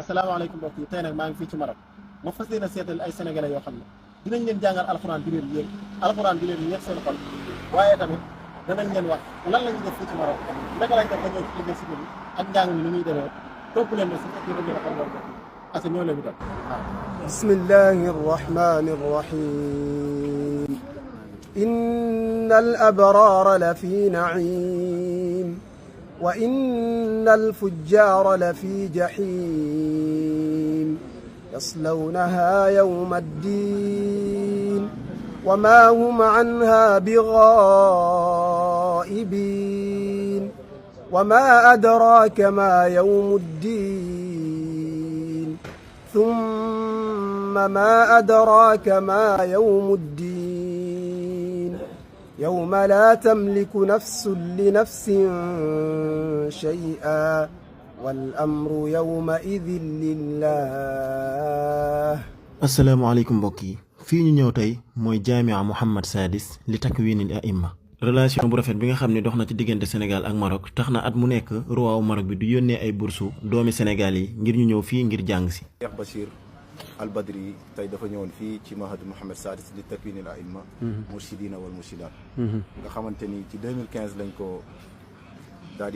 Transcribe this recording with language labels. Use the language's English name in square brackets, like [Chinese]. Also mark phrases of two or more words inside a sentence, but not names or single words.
[Wolof] salaamaaleykum mbokk yi tey nag maa ngi fii ci Maroc ma fas yéene seetal ay sénégalais yoo xam ne dinañ leen jàngal alxuraan bi leen yéeg alxuraan bi leen yéeg seen xol waaye tamit danañ leen wax lan la ñuy def fii ci Maroc naka lañ def ba ñëw ci université bi ak njàng mi ni muy demee topp leen ne su fekkee dañu defal loolu asa ñoo leen di def [Arabic] بسم الله الرحمن الرحيم إن الأبرار لفي نعيم وإن الفجار لفي جحيم يصلونها يوم الدين وما هم عنها بغائبين وما أدراك ما يوم الدين ثم ما أدراك ما يوم الدين يوم لا تملك نفس لنفس شيئا والأمر يومئذ لله. [Wolof] asalaamaaleykum mbokk yi fii ñu ñëw tey mooy jaamia Mohammed Sadis li takwinil aimma. relation bu rafet bi nga xam ne dox na ci diggante Sénégal ak Maroc tax na at mu nekk roi Maroc bi du yónnee ay bursu doomi Sénégal yi ngir ñu ñëw fii ngir jàng si. Cheikh Bachir Al Badri tey dafa ñëwoon fii ci mahad Mohammed Sadis li takwinil aimma mursidina wal mursidat nga xamante ni ci 2015 lañ ko daal di